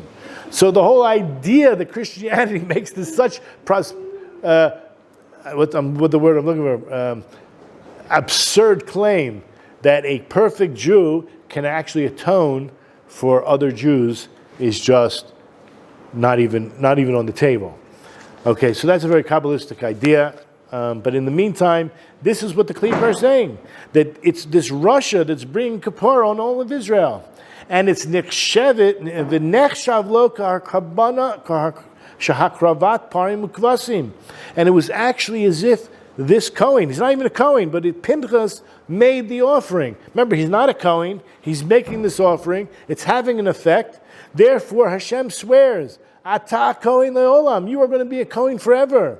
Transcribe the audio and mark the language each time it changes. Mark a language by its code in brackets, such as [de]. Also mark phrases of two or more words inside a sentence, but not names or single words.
[en] So the whole idea that Christianity makes this such what the word I'm looking for, absurd claim that a perfect Jew can actually atone for other Jews is just not even on the table. Okay, so that's a very Kabbalistic idea. But in the meantime, this is what the Klippa are saying, that it's this Russia that's bringing kapara on all of Israel. [he] And it's נחשבת, ונחשב לו קרבנה שהקריבה פרים וכבשים. [en] And it was actually as if this Kohen, he's not even a Kohen, but Pinchas made the offering. Remember, he's not a Kohen, he's making this offering, it's having an effect. Therefore, Hashem swears, [he] אתה כהן לעולם, [en] you are going to be a Kohen forever.